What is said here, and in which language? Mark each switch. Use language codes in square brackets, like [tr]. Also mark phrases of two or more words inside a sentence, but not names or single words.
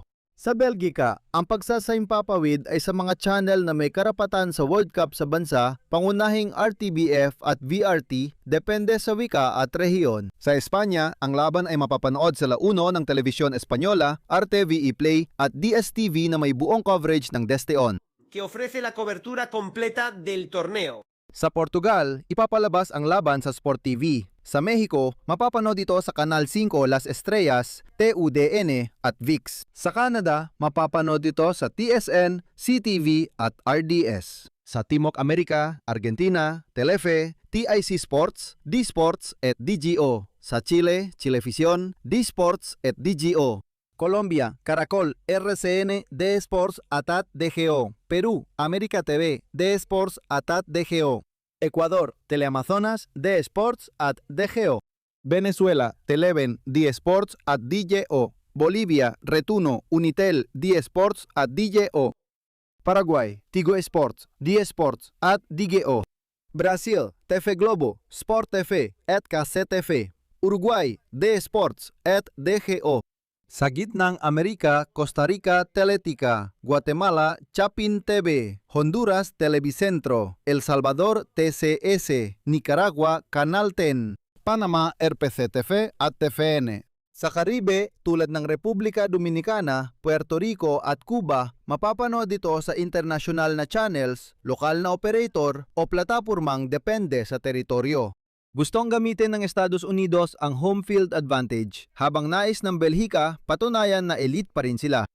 [tl] Sa Belgica, ang pagsasaimpapawid ay sa mga channel na may karapatan sa World Cup sa bansa, pangunahing RTBF at VRT, depende sa wika at rehiyon. Sa Espanya, ang laban ay mapapanood sa La Uno ng Televisión Española, RTVE Play at DSTV na may buong coverage ng Desteon, [es] que ofrece la cobertura completa del torneo. [tl] Sa Portugal, ipapalabas ang laban sa Sport TV. Sa Mexico, mapapanood ito sa Canal 5 Las Estrellas, TUDN at VIX. Sa Canada, mapapanood ito sa TSN, CTV at RDS. Sa Timog Amerika, Argentina, Telefe, TIC Sports, D-Sports at DGO. Sa Chile, Chilevisión, D-Sports at DGO. Colombia, Caracol, RCN, D-Sports at DGO. Perú, América TV, D-Sports at DGO. Ecuador, Teleamazonas, D-Sports at DGO. Venezuela, Televen, D-Sports at DGO. Bolivia, Retuno, Unitel, D-Sports at DGO. Paraguay, Tigo Sports, D-Sports at DGO. Brasil, TV Globo, Sport TV at KCTV. Uruguay, D-Sports at DGO. Sa gitnang Amerika, Costa Rica, Teletica, Guatemala, Chapin TV, Honduras, Televicentro, El Salvador, TCS, Nicaragua, Canal 10, Panama, RPC TV at TVN. Sa Caribe, tulad ng Republika Dominicana, Puerto Rico at Cuba, mapapanood ito sa international na channels, lokal na operator o platapormang depende sa teritoryo. Gustong gamitin ng Estados Unidos ang [en] home field advantage, [tl] habang nais ng Belgica, patunayan na elite pa rin sila.